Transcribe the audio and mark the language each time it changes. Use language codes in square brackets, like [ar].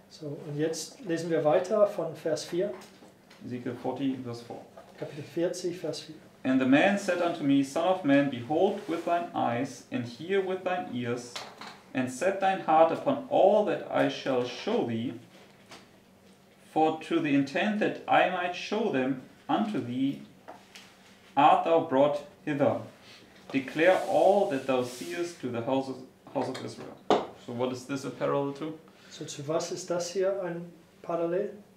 [de] So, und jetzt lesen wir weiter von Vers 4, [en] Ezekiel 40, verse 4. [de] Kapitel 40, Vers 4. [en] And the man said unto me, Son of man, behold with thine eyes, and hear with thine ears, and set thine heart upon all that I shall show thee, for to the intent that I might show them unto thee, art thou brought hither. Declare all that thou seest to the house of Israel. So what is this a parallel to? [de] So, zu was ist das hier ein Parallel?